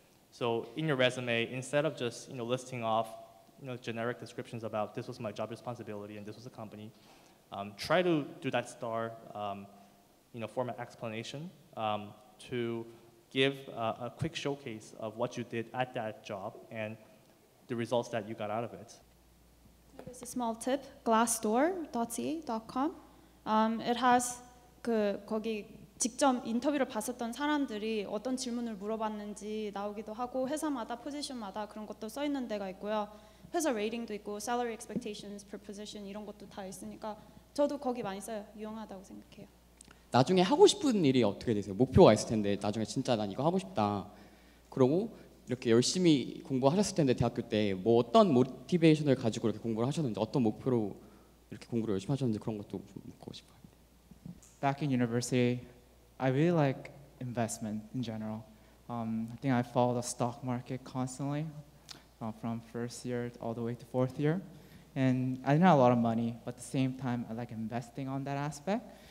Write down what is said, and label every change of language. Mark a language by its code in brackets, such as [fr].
[en] So in your resume, instead of just, you know, listing off, you know, generic descriptions about this was my job responsibility and this was the company, try to do that STAR, you know, format explanation to give a quick showcase of what you did at that job and the results that you got out of it. There's a small tip, glassdoor.ca.com. It has [ko] 거기 직접 인터뷰를 봤었던 사람들이 어떤 질문을 물어봤는지 나오기도 하고 회사마다 포지션마다 그런 것도 써 있는 데가 있고요. 회사 레이팅도 있고 [en] salary expectations per position [ko] 이런 것도 다 있으니까 저도 거기 많이 써요. 유용하다고 생각해요. 나중에 하고 싶은 일이 어떻게 되세요? 목표가 있을 텐데 나중에 진짜 난 이거 하고 싶다. 그러고 이렇게 열심히 공부하셨을 텐데 대학교 때 뭐 어떤 모티베이션을 가지고 이렇게 공부를 하셨는지 어떤 목표로 이렇게 공부를 열심히 하셨는지 그런 것도 좀 묻고 싶어요. [en] Back in university, I really like investment in general. I think I follow the stock market constantly from first year all the way to 4th year. And I didn't have a lot of money, but at the same time, I like investing on that aspect.